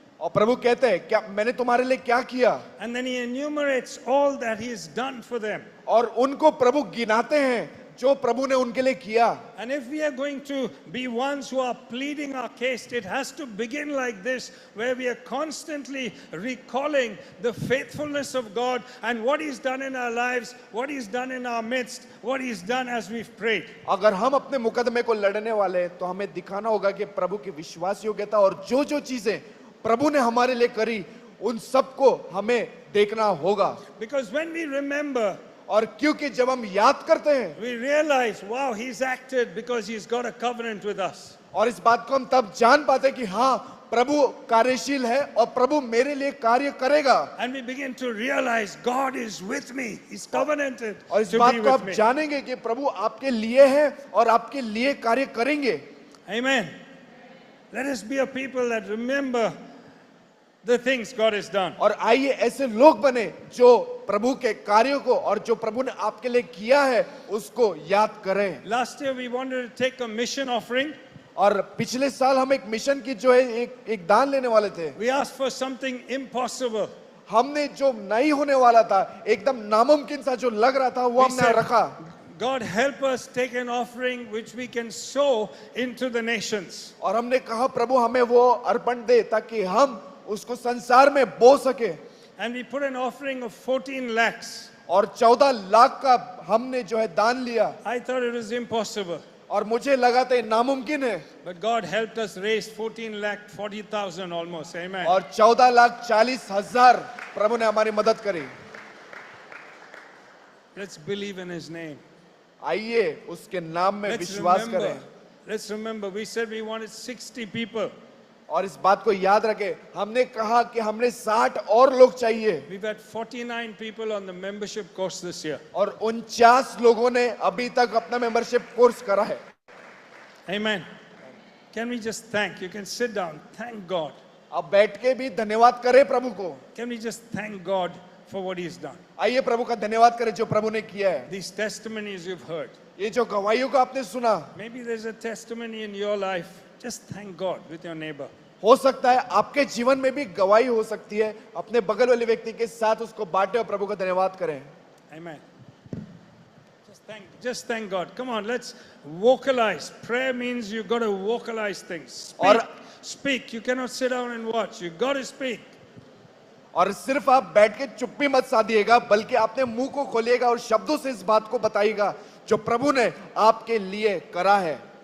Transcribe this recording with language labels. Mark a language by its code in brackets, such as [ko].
[hi] और प्रभु कहते हैं, क्या मैंने तुम्हारे लिए क्या किया? [en] And then He enumerates all that He has done for them. [hi] और उनको प्रभु गिनाते हैं जो प्रभु ने उनके लिए किया। [en] And if we are going to be ones who are pleading our case, it has to begin like this, where we are constantly recalling the faithfulness of God and what He's done in our lives, what He's done in our midst, what He's done as we've prayed. [hi] अगर हम अपने मुकदमे को लड़ने वाले हैं, तो हमें दिखाना होगा कि प्रभु की विश्वास योग्यता और जो जो चीजें प्रभु ने हमारे लिए करी, उन सबको हमें देखना होगा। [en] Because when we remember, [hi] और क्योंकि जब हम याद करते हैं, [en] we realize, wow, He's acted because He's got a covenant with us. [hi] और इस बात को हम तब जान पाते हैं कि हाँ, प्रभु कार्यशील है और प्रभु मेरे लिए कार्य करेगा। [en] And we begin to realize God is with me. He's covenanted [hi] और इस [en] to [hi] बात [en] be [hi] को [en] with [hi] आप [en] me. [hi] जानेंगे कि प्रभु आपके लिए है और आपके लिए कार्य करेंगे। [en] Amen. Let us be a people that remember the things God has done. [hi] और आइए ऐसे लोग बने जो प्रभु के कार्यों को और जो प्रभु ने आपके लिए किया है उसको याद करें। [en] Last year we wanted to take a mission offering. [hi] और पिछले साल हम एक मिशन की जो है एक दान लेने वाले थे। [en] We asked for something impossible. [hi] हमने जो नहीं होने वाला था, एकदम नामुमकिन सा जो लग रहा था, वो [en] We [hi] हमने [en] said, [hi] रखा। [en] God help us take an offering which we can sow into the nations. [hi] और हमने कहा प्रभु हमें वो अर्पण दे ताकि हम उसको संसार में बो सके। [en] And we put an offering of 14 lakhs. [hi] और 14 लाख का हमने जो है दान लिया, [en] I thought it was impossible. [hi] और मुझे लगा था ये नामुमकिन है, [en] But God helped us raise 14 lakh 40,000 almost. Amen. [hi] और 14,40,000 प्रभु ने हमारी मदद करी। [en] Let's believe in His name. [hi] आइए उसके नाम में विश्वास करें। [en] Let's remember, we said we wanted 60 people. [hi] और इस बात को याद रखें, हमने कहा कि हमने 60 और लोग चाहिए, [en] We've had 49 people on the membership course this year. [hi] और 49 लोगों ने अभी तक अपना मेंबरशिप कोर्स करा है। [en] Amen. Can we just thank? You can sit down. Thank God. [hi] अब बैठ के भी धन्यवाद करें प्रभु को। [en] Can we just thank God for what He's done? [hi] आइए प्रभु का धन्यवाद करें जो प्रभु ने किया है। [en] These testimonies you've heard. [hi] ये जो गवाहियों को आपने सुना, [en] Maybe there's a testimony in your life. Just thank God with your neighbor. [hi] हो सकता है आपके जीवन में भी गवाही हो सकती है, अपने बगल वाले व्यक्ति के साथ उसको बांटे और प्रभु का धन्यवाद करें। [en] Amen. Just thank God. Come on, let's vocalize. Prayer means you've got to vocalize things. Speak. [hi] और- [en] Speak. You cannot sit down and watch. You've got to speak. [hi] और सिर्फ आप बैठ के चुप्पी मत साधिएगा, बल्कि अपने मुंह को खोलिएगा और शब्दों से इस बात को बताइएगा जो प्रभु ने आपके लिए करा है।